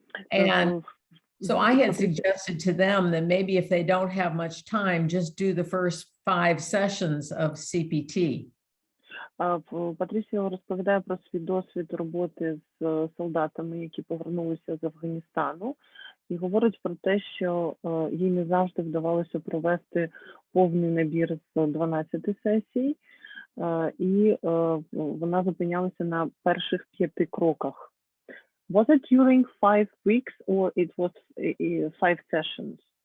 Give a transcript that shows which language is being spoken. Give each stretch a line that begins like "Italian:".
English: And so I had suggested to them that maybe if they don't have much time, just do the first 5 sessions of CPT.
Ukrainian: Патрісія розповідає про свій досвід роботи з солдатами, які повернулися з Афганістану, і говорить про те, що їй не завжди вдавалося провести повний набір з 12 сесій, і вона зупинялася на перших 5 кроках.
English: Was it during 5 weeks or it was 5 sessions?